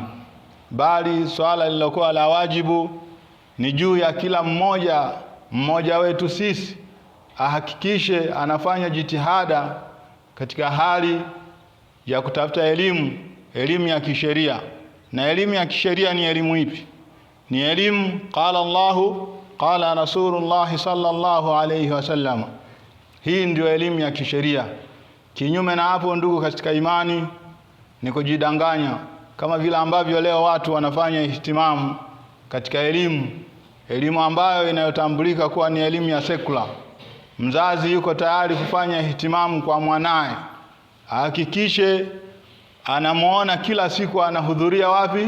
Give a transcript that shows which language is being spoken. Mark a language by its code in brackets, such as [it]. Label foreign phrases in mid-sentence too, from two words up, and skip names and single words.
[sw] Bali swala lilokuwa la wajibu ni juu ya kila mmoja wetu sisi ahakikishe anafanya jitihada katika hali ya kutafuta elimu ya kisheria. Na elimu ya kisheria ni elimu ipi? Ni elimu [ar] قال الله قال رسول الله صلى الله عليه وسلم. [sw] Hii ndio elimu ya kisheria. Kinyume na hapo ndugu katika imani ni kujidanganya, kama vile ambavyo leo watu wanafanya ihtimamu katika elimu ambayo inayotambulika kuwa ni elimu ya sekula. Mzazi yuko tayari kufanya ihtimamu kwa mwanae, hakikishe anamuona kila siku anahudhuria wapi?